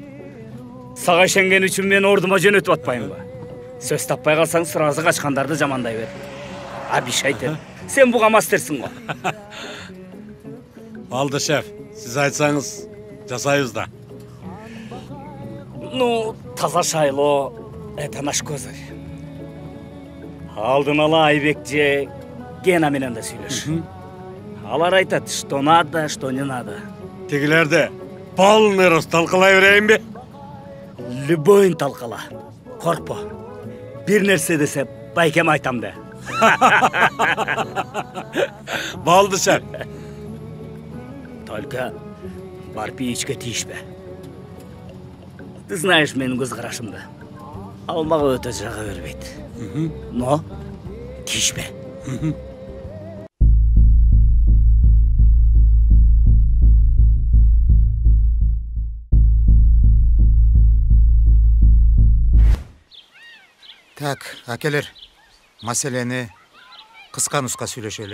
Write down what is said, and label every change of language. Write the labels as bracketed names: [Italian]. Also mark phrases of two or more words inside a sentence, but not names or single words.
[Kyrgyz] Сага ишенген үчүн мен ордума жөнөтүп атпаймбы? Сөз таппай калсаң сразу качкандарды жамандай бер. Абишайте, сен буга мастерсиң го. Алды, шеф. Сиз айтсаңыз, жасайбыз да. Ну, таза шайлоо, [Russian] это наш козырь. [Kyrgyz] Алдын ала Айбек же Гена менен да сүйлөш. Алар айтат, [Russian] что надо, что не надо. [Kyrgyz] Тигилерди [Russian] полный рост [Kyrgyz] талкалай берейинби? Любойн талкала. Коркпо. Бир нерсе десе байкем айтам да. Болду, шеф. Только барып ичке тийишпе. [Russian] Ты знаешь [Kyrgyz] менин көз карашымды. Ал мага өтө жага бербейт. Но тийишпе. Так, акелер, маселени кыска нуска сүйлөшөлү.